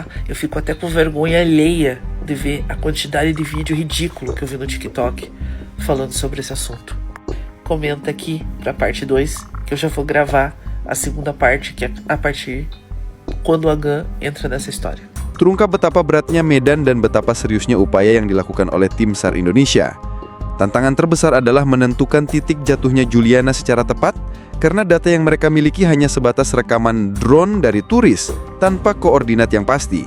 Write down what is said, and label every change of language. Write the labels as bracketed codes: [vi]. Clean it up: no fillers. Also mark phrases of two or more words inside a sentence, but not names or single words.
[pt] Eu fico até com vergonha alheia de ver a quantidade de vídeo ridículo que eu vi no TikTok falando sobre esse assunto. Comenta aqui pra parte 2, que eu já vou gravar a segunda parte, que é a partir quando o Agan entra nessa história. [id] Terungkap betapa beratnya medan dan betapa seriusnya upaya yang dilakukan oleh tim SAR Indonesia. Tantangan terbesar adalah menentukan titik jatuhnya Juliana secara tepat karena data yang mereka miliki hanya sebatas rekaman drone dari turis tanpa koordinat yang pasti.